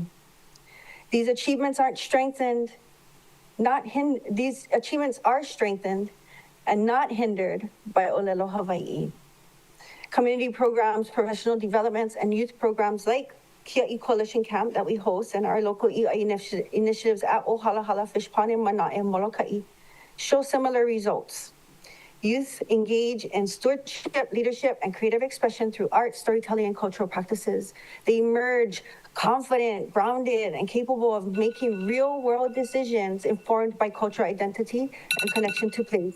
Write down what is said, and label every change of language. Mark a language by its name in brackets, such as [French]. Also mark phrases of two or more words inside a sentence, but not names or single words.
[English] These achievements are strengthened and not hindered by Olelo Hawaii. Community programs, professional developments, and youth programs like Kia'i Coalition Camp that we host and our local iʻai initiatives at Ohalahala Fish Pond in Mana'e, Molokai show similar results. Youth engage in stewardship, leadership, and creative expression through art, storytelling, and cultural practices. They emerge confident, grounded, and capable of making real-world decisions informed by cultural identity and connection to place.